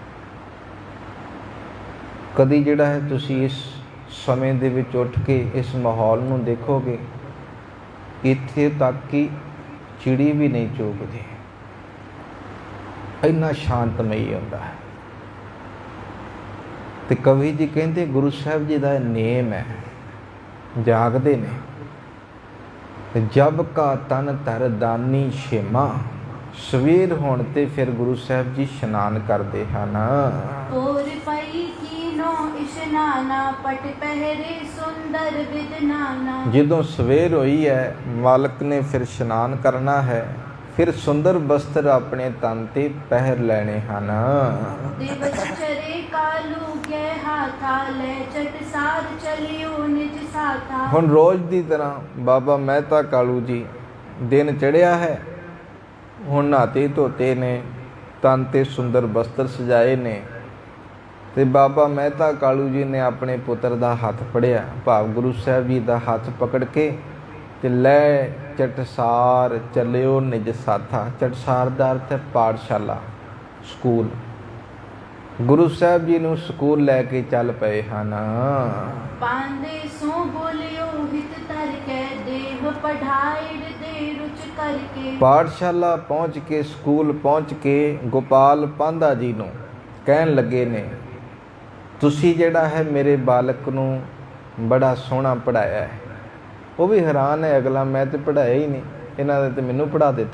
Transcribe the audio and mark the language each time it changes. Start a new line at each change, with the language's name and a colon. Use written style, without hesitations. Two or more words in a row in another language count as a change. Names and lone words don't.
Punjabi: ਕਦੀ ਜਿਹੜਾ ਹੈ ਤੁਸੀਂ ਇਸ ਸਮੇਂ ਦੇ ਵਿੱਚ ਉੱਠ ਕੇ ਇਸ ਮਾਹੌਲ ਨੂੰ ਦੇਖੋਗੇ, ਇੱਥੇ ਤੱਕ ਕਿ ਚਿੜੀ ਵੀ ਨਹੀਂ ਚੂਕਦੀ, ਇੰਨਾ ਸ਼ਾਂਤਮਈ ਹੁੰਦਾ ਹੈ। ਤੇ ਕਵੀ ਜੀ ਕਹਿੰਦੇ ਗੁਰੂ ਸਾਹਿਬ ਜੀ ਦਾ ਨੇਮ ਹੈ, ਜਾਗਦੇ ਨੇ।
Braj: ਜਬ ਕਾ ਤਨ ਧਰ ਦਾਨੀ ਛੇਮਾ,
Punjabi: ਸਵੇਰ ਹੋਣ ਤੇ ਫਿਰ ਗੁਰੂ ਸਾਹਿਬ ਜੀ ਇਸ਼ਨਾਨ ਕਰਦੇ ਹਨ।
Braj: और पई कीनो इशनाना, पट पहरे सुंदर विदनाना।
Punjabi: ਜਦੋਂ ਸਵੇਰ ਹੋਈ ਹੈ, ਮਾਲਕ ਨੇ ਫਿਰ ਇਸ਼ਨਾਨ ਕਰਨਾ ਹੈ, ਫਿਰ ਸੁੰਦਰ ਬਸਤਰ ਆਪਣੇ ਤਨ ਤੇ ਪਹਿਰ ਲੈਣੇ ਹਨ।
Braj: दिवस चरे कालू के हाथा, ले चट सार चलियो निज साथा।
Punjabi: ਹੁਣ ਰੋਜ਼ ਦੀ ਤਰ੍ਹਾਂ ਬਾਬਾ ਮਹਿਤਾ ਕਾਲੂ ਜੀ, ਦਿਨ ਚੜ੍ਹਿਆ ਹੈ, ਹੁਣ ਨਹਾਤੇ ਧੋਤੇ ਨੇ, ਤਨ ਤੇ ਸੁੰਦਰ ਬਸਤਰ ਸਜਾਏ ਨੇ। ਤੇ ਬਾਬਾ ਮਹਿਤਾ ਕਾਲੂ ਜੀ ਨੇ ਆਪਣੇ ਪੁੱਤਰ ਦਾ ਹੱਥ ਫੜਿਆ, ਭਾਵ ਗੁਰੂ ਸਾਹਿਬ ਜੀ ਦਾ ਹੱਥ ਪਕੜ ਕੇ, ਤੇ
Braj: ਲੈ ਚਟਸਾਰ ਚੱਲਿਓ ਨਿਜ ਸਾਥਾ।
Punjabi: ਚਟਸਾਰ ਦਾ ਅਰਥ ਹੈ ਪਾਠਸ਼ਾਲਾ, ਸਕੂਲ। ਗੁਰੂ ਸਾਹਿਬ ਜੀ ਨੂੰ ਸਕੂਲ ਲੈ ਕੇ ਚੱਲ ਪਏ ਹਨ।
Braj: पांदे सो बोलियो हित तर के, देव पढ़ाई दे रुच करके।
Punjabi: ਪਾਠਸ਼ਾਲਾ ਪਹੁੰਚ ਕੇ, ਸਕੂਲ ਪਹੁੰਚ ਕੇ ਗੋਪਾਲ ਪਾਂਧਾ ਜੀ ਨੂੰ ਕਹਿਣ ਲੱਗੇ ਨੇ, ਤੁਸੀਂ ਜਿਹੜਾ ਹੈ ਮੇਰੇ ਬਾਲਕ ਨੂੰ ਬੜਾ ਸੋਹਣਾ ਪੜ੍ਹਾਇਆ ਹੈ। ਉਹ ਵੀ ਹੈਰਾਨ ਹੈ, ਅਗਲਾ ਮੈਂ ਤੇ ਪੜ੍ਹਾਇਆ ਹੀ ਨਹੀਂ, ਇਹਨਾਂ ਨੇ ਤੇ ਮੈਨੂੰ ਪੜ੍ਹਾ ਦਿੱਤਾ।